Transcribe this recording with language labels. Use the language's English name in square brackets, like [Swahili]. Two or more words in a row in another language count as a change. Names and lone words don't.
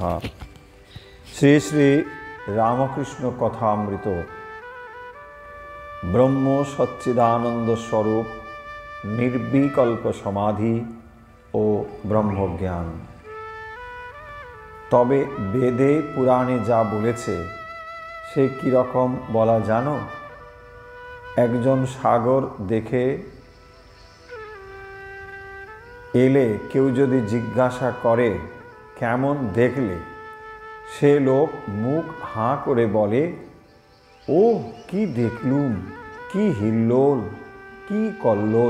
[Bangla] শ্রী শ্রী রামকৃষ্ণ কথামৃত ব্রহ্ম সচ্চিদানন্দ স্বরূপ নির্বিকল্প সমাধি ও ব্রহ্মজ্ঞান। তবে বেদে পুরাণে যা বলেছে সে কি রকম বলা জানো? একজন সাগর দেখে এলে কেউ যদি জিজ্ঞাসা করে কেমন দেখলে, সে লোক মুখ হাঁ করে বলে, ও কি দেখলুম, কি হিল্লোল, কি কল্লোল।